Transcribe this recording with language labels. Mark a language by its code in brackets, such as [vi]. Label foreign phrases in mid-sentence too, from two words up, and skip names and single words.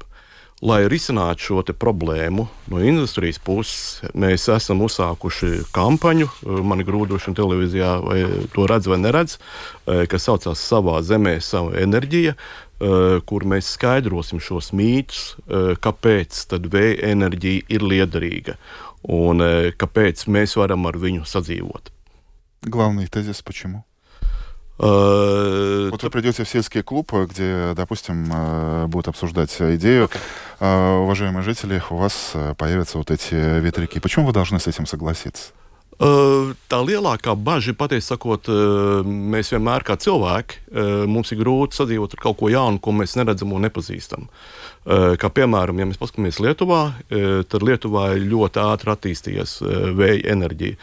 [lv] Lai risinātu šo te problēmu no industrijas puses, mēs esam uzsākuši kampaņu, mani grūdošana televīzijā, vai to redz vai neredz, kas saucās Savā zemē sava enerģija, kur mēs skaidrosim šos mītus, kāpēc tad vēja enerģija ir liederīga un kāpēc mēs varam ar viņu sadzīvot. [ru] Главный тезис почему? Вот вы придете в сельский клуб, где, допустим, будут обсуждать идею. Уважаемые жители, у вас появятся вот эти ветряки. Почему вы должны с этим согласиться? [lv] Tā lielākā bažas, patiesībā sakot, mēs vienmēr kā cilvēki, mums ir grūti sadzīvot ar kaut ko jaunu, ko mēs neredzam un nepazīstam. Kā piemēram, ja mēs paskatāmies Lietuvā, tad Lietuvā ir ļoti ātri attīstījies vēja enerģija.